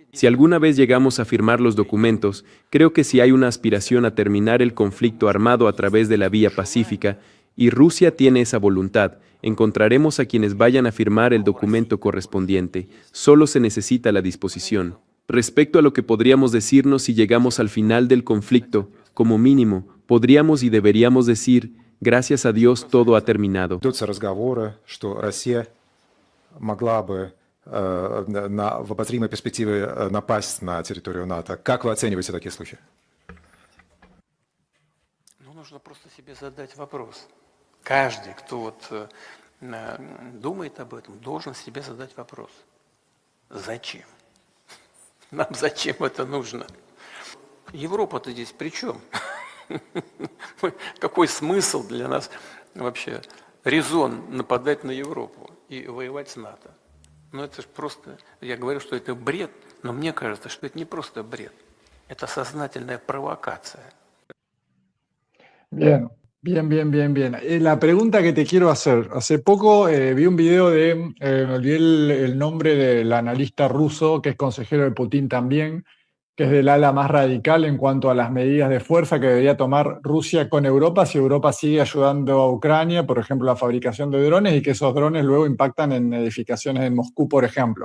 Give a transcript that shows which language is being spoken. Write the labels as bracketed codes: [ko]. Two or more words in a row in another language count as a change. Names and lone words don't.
[es] Si alguna vez llegamos a firmar los documentos, creo que si hay una aspiración a terminar el conflicto armado a través de la vía pacífica, y Rusia tiene esa voluntad, encontraremos a quienes vayan a firmar el documento correspondiente. Solo se necesita la disposición. Respecto a lo que podríamos decirnos si llegamos al final del conflicto, como mínimo, podríamos y deberíamos decir, gracias a Dios todo ha terminado. [ru] Ведутся разговоры, что Россия могла бы в обозримой перспективе напасть на территорию НАТО. Как вы оцениваете такие слухи? Ну, нужно просто себе задать вопрос. Каждый, кто вот думает об этом, должен себе задать вопрос. Зачем? Нам зачем это нужно? Европа-то здесь при чем? Какой смысл для нас вообще, резон нападать на Европу и воевать с НАТО? Ну это же просто, я говорю, что это бред, но мне кажется, что это не просто бред, это сознательная провокация. [es] Bien, bien. La pregunta que te quiero hacer, hace poco vi un video me olvidé el nombre del analista ruso, que es consejero de Putin también, que es del ala más radical en cuanto a las medidas de fuerza que debería tomar Rusia con Europa si Europa sigue ayudando a Ucrania, por ejemplo, la fabricación de drones y que esos drones luego impactan en edificaciones en Moscú, por ejemplo.